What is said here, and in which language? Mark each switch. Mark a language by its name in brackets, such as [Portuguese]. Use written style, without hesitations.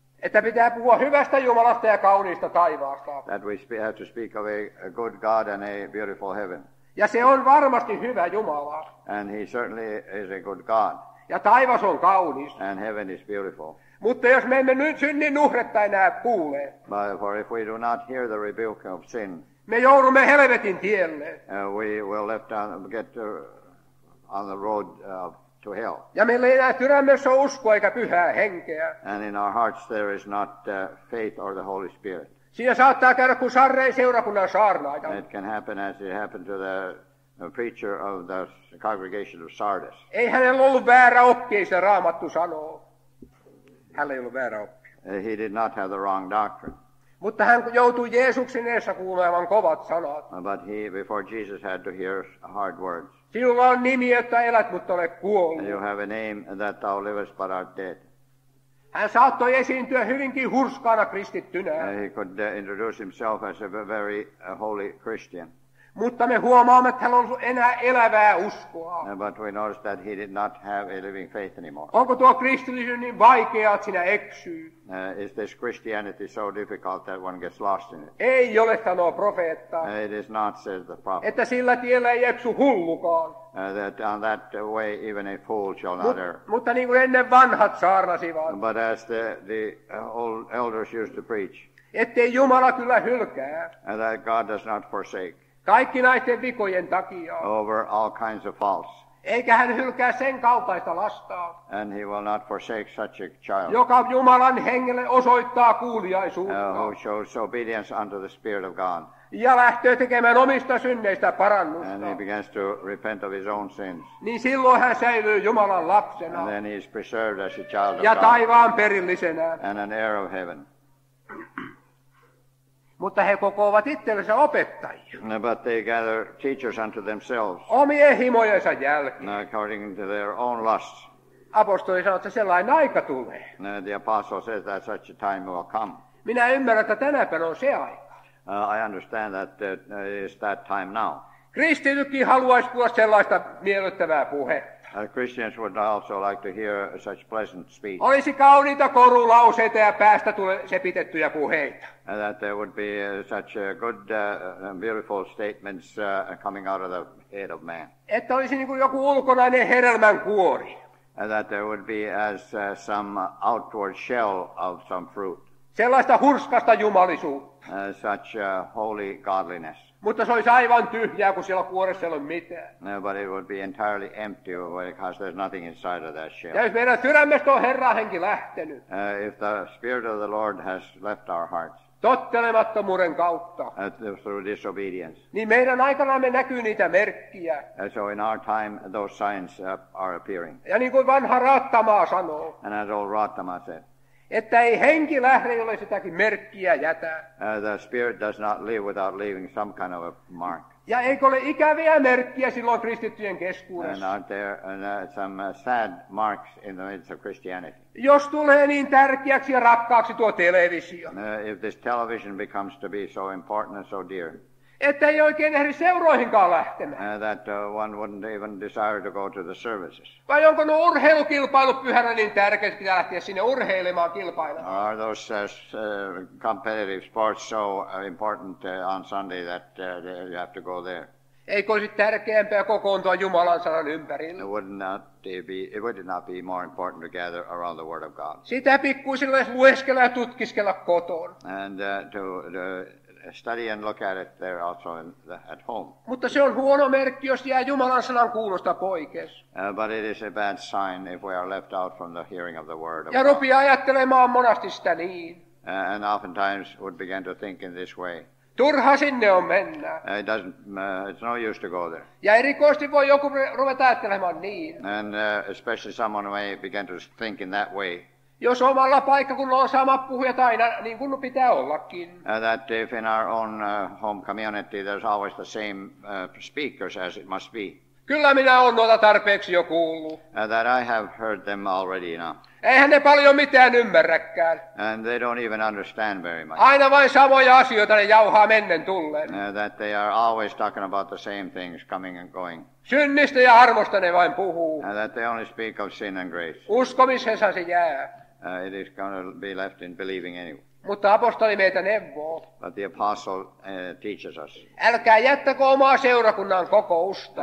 [Finnish] Että pitää puhua hyvästä Jumalasta ja kauniista taivaasta. [English] That we have to speak of a good God and a beautiful heaven. [Finnish] Ja se on varmasti hyvä Jumala. [English] And He certainly is a good God. [Finnish] Ja taivas on kaunis. [English] And heaven is beautiful. [Finnish] Mutta jos me emme nyt synnin nuhretta enää kuule, [English] But for if we do not hear the rebuke of sin, [Finnish] me joudumme helvetin tielle. [English] we will get on the road to hell. [Finnish] Ja meillä ei enää sydämessä ole uskoa eikä pyhää henkeä. [English] And in our hearts there is not faith or the Holy Spirit. [Finnish] Siinä saattaa käydä kuin Sarreen seurakunnan saarnaaja. [English] It can happen as it happened to the preacher of the congregation of Sardis. [Finnish] Ei hänellä ollut väärä oppi, ei se Raamattu sanoo. Hänellä ei ollut väärä oppi. [English] He did not have the wrong doctrine. [Finnish] Mutta hän joutui Jeesuksen edessä kuulemaan kovat sanat. [English] But he, before Jesus, had to hear hard words. [Finnish] Sinulla on nimi, että elät, mutta olet kuollut. [English] You have a name that thou livest but art dead. [Finnish] Hän saattoi esiintyä hyvinkin hurskaana kristittynä. [English] He could introduce himself as a very holy Christian. [Finnish] Mutta me huomaamme, että hän on ollut enää elävää uskoa. [English] But we notice that he did not have a living faith anymore. [Finnish] Onko tuo kristillisyys niin vaikeaa, että sinä eksyy? [English] Is this Christianity so difficult that one gets lost in it? [Finnish] Ei ole, sanoo profeetta. [English] It is not, says the prophet. [Finnish] Että sillä tiellä ei eksy hullukaan. [English] That on that way even a fool shall not err. [Finnish] Mutta niin kuin ennen vanhat saarnasivat. [English] But as the old elders used to preach, [Finnish] ettei Jumala kyllä hylkää. [English] That God does not forsake. [Finnish] Kaikki näiden vikojen takia. [English] Over all kinds of faults. [Finnish] Eikä hän hylkää sen kaltaista lastaa. [English] And he will not forsake such a child. [Finnish] Joka Jumalan hengelle osoittaa kuuliaisuutta. [English] Who shows obedience unto the Spirit of God. [Finnish] Ja lähtee tekemään omista synneistä parannusta. [English] And he begins to repent of his own sins. [Finnish] Niin silloin hän säilyy Jumalan lapsena. [English] And then he is preserved as a child of [Finnish] ja [English] God. [Finnish] taivaan perillisenä. [English] And an heir of heaven. [Finnish] Mutta he kokoavat itsellensä opettajia. [English] But they gather teachers unto themselves. [Finnish] Omien himojensa jälkeen. [English] According to their own lusts. [Finnish] Apostoli sanoo, että sellainen aika tulee. [English] The apostle says that such a time will come. [Finnish] Minä ymmärrän, että tänä päivänä on se aika. [English] I understand that it is that time now. [Finnish] Kristitytkin haluaisi kuulla sellaista miellyttävää puhetta. [English] Christians would also like to hear such pleasant speech. [Finnish] Olisi kauniita korulauseita ja päästä sepitettyjä puheita. [English] That there would be such good, beautiful statements coming out of the head of man. [Finnish] Että olisi niin kuin joku ulkonainen hedelmän kuori. [English] That there would be as some outward shell of some fruit. [Finnish] Sellaista hurskasta jumalisuutta. [English] Such holy godliness. [Finnish] Mutta se olisi aivan tyhjää, kun siellä kuoressa ei ole mitään. [English] No, but it would be entirely empty because there's nothing inside of that shell. [Finnish] Ja jos meidän sydämestä on Herran henki lähtenyt. [English] If the Spirit of the Lord has left our hearts. [Finnish] Tottelemattomuuden kautta. [English] Through disobedience. [Finnish] Niin meidän aikanamme näkyy niitä merkkiä. [English] So in our time those signs are appearing. [Finnish] Ja niin kuin vanha Raattamaa sanoo. [English] And as old Raattamaa said. [Finnish] Että ei henki lähde, jolle sitäkin merkkiä jätä. [English] The Spirit does not live without leaving some kind of a mark. [Finnish] Ja eikö ole ikäviä merkkiä silloin kristittyjen keskuudessa? [English] And are there some sad marks in the midst of Christianity? [Finnish] Jos tulee niin tärkeäksi ja rakkaaksi tuo televisio. [English] If this television becomes to be so important and so dear. [Finnish] Että ei oikein ehdi seuroihinkaan lähtemään. [English] That one wouldn't even desire to go to the services. [Finnish] Vai onko nuo urheilukilpailut pyhänä niin tärkeitä, pitää lähteä sinne urheilemaan kilpailemaan? [English] Are those competitive sports so important on Sunday that you have to go there? [Finnish] Eikö olisi tärkeämpää kokoontua Jumalan sanan ympärille? [English] It would not be more important to gather around the Word of God. [Finnish] Sitä pikkuisilla lueskella ja tutkiskella kotoon. [English] And to study and look at it there also at home. [Finnish] Mutta se on huono merkki, jos jää Jumalan sanan kuulosta poikes. [English] But it is a bad sign if we are left out from the hearing of the Word of [Finnish] ja [English] God. [Finnish] rupeaa ajattelemaan monasti sitä niin. [English] And oftentimes would begin to think in this way. [Finnish] Turha sinne on mennä. [English] It's no use to go there. [Finnish] Ja erikoisesti voi joku ruveta ajattelemaan niin. [English] And especially someone may begin to think in that way. [Finnish] Jos omalla paikkakunnalla on samat puhujat aina, niin kuin pitää ollakin. [English] That if in our own home community there's always the same speakers as it must be. [Finnish] Kyllä minä olen noita tarpeeksi jo kuullut. [English] That I have heard them already now. [Finnish] Eihän ne paljon mitään ymmärräkään. [English] And they don't even understand very much. [Finnish] Aina vain samoja asioita ne jauhaa mennen tulleen. [English] That they are always talking about the same things coming and going. [Finnish] Synnistä ja armosta ne vain puhuu. [English] That they only speak of sin and grace. [Finnish] Uskomiseensa se jää. [English] It is going to be left in believing anyway. [Finnish] Mutta apostoli meitä neuvoo. [English] But the apostle teaches us. [Finnish] Älkää jättäkö omaa seurakunnan kokousta.